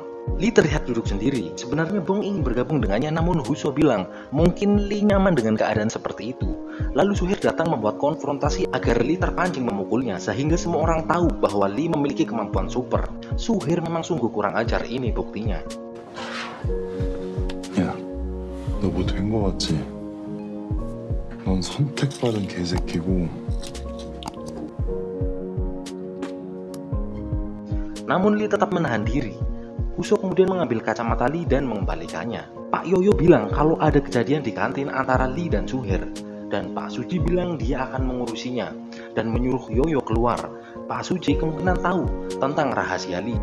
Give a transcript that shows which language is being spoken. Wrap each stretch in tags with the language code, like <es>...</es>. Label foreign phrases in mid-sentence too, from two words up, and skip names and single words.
<id>Lee terlihat duduk sendiri. Sebenarnya Bong ingin bergabung dengannya, namun Huso bilang mungkin Lee nyaman dengan keadaan seperti itu. Lalu Suhir datang membuat konfrontasi agar Lee terpancing memukulnya, sehingga semua orang tahu bahwa Lee memiliki kemampuan super. Suhir memang sungguh kurang ajar, ini buktinya.</id> <ko>야, 너 뭐 된 거 같지? 넌 선택받은 개새끼고.</ko> <id>Namun Lee tetap menahan diri. Huso kemudian mengambil kacamata Lee dan mengembalikannya. Pak Yoyo bilang kalau ada kejadian di kantin antara Lee dan Suher, dan Pak Suji bilang dia akan mengurusinya dan menyuruh Yoyo keluar. Pak Suji kemungkinan tahu tentang rahasia Lee.</id>